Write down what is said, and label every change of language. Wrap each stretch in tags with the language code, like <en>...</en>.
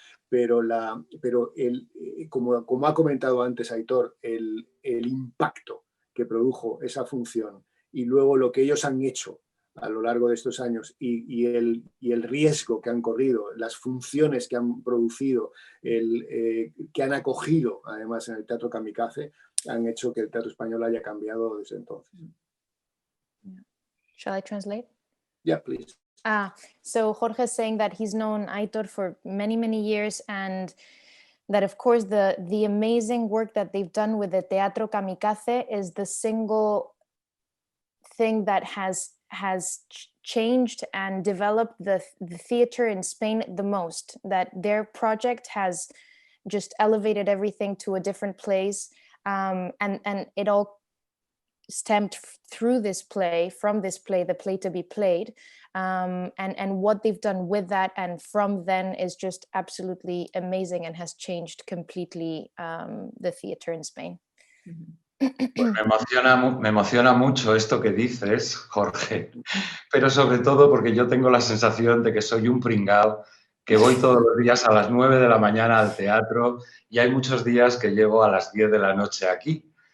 <es>Pero como ha comentado antes Aitor, el impacto que produjo esa función y luego lo que ellos han hecho a lo largo de estos años y el riesgo que han corrido, las funciones que han producido, que han acogido además en el Teatro Kamikaze, han hecho que el teatro español haya cambiado desde entonces.</es> <en>Shall I translate? Yeah, please. So Jorge is saying that he's known Aitor for many, many years, and that, of course, the amazing work that they've done with the Teatro Kamikaze is the single thing that has changed and developed the theater in Spain the most. That their project has just elevated everything to a different place, and it all stemmed through this play, from this play, the play to be played, and what they've done with that and from then is just absolutely amazing and has changed completely the theater in Spain.</en> <es>Pues me emociona mucho esto que dices, Jorge, pero sobre todo porque yo tengo la sensación de que soy un pringao, que voy todos los días a las 9 de la mañana al teatro y hay muchos días que llego a las 10 de la noche aquí.</es>